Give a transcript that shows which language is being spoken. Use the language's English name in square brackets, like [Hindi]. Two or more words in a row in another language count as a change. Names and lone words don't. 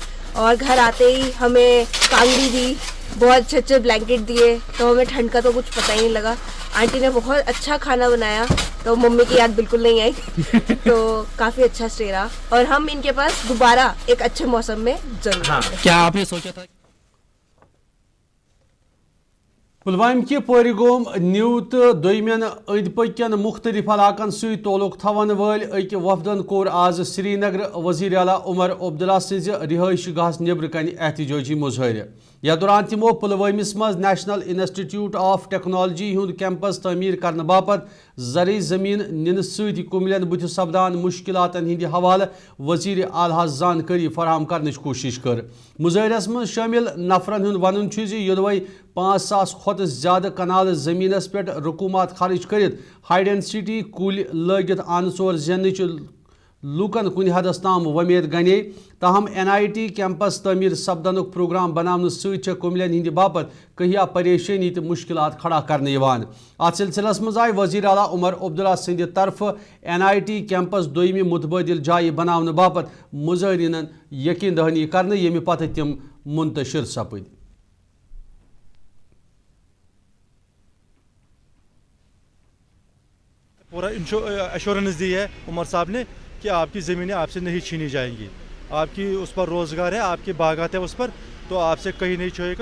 [Urdu] اور گھر آتے ہی ہمیں کانگڑی دی, بہت اچھے اچھے بلینکٹ دیے, تو ہمیں ٹھنڈ کا تو کچھ پتہ ہی نہیں لگا. آنٹی نے بہت اچھا کھانا بنایا, تو ممی کی یاد بالکل نہیں آئی. تو کافی اچھا اسٹے رہا, اور ہم ان کے پاس دوبارہ ایک اچھے موسم میں ضرور آئیں گے. کیا آپ نے سوچا تھا؟ [Kashmiri] پلوامہ کہ پورِ گوم نیو تو دویمین اند پکین مختلف علاقن ست تعلق تھون ول اک وفدن کور آز سری نگر وزیر اعلیٰ عمر عبداللہ سز رہائش گاہس نبر کن احتجاجی مظاہرہ. یتھ دوران تمو پلوامس مز نیشنل انسٹیٹیوٹ آف ٹیکنالوجی ہند کیمپس تعمیر کرنے باپت زرعی زمین نن ست کملین بت سپدان مشکلات ہند حوالہ وزیر اعلیٰ زانکاری فراہم کرنچ کوشش کر. مظاہرس من شامل نفرن ہند ون یدوے 5,000 کھت زیادہ کنال زمینس پہ رقومات خرچ کرت [English] high density [Kashmiri] کل لگت آن ژور زینچ لوکن کن حدس تام ومید گنے. تاہم NIT کیمپس تعمیر سپدن پروگرام بنانے ست کملین ہند باپت کہیا پریشانی تو مشکلات کھڑا کرنے یوان. ات سلسلس مز آئی وزیر اعلیٰ عمر عبداللہ سند طرف NIT کیمپس دویمہ متبادل جائے بنانے باپت مظاہرین یقین دہانی کرنے, یمہ پتہ تم منتشر سپد. [Urdu] پورا ایشورنس دی ہے عمر صاحب نے کہ آپ کی زمینیں آپ سے نہیں چھینی جائیں گی, آپ کی اس پر روزگار ہے, آپ کے باغات ہیں اس پر, تو آپ سے کہیں نہیں چھوڑے گا.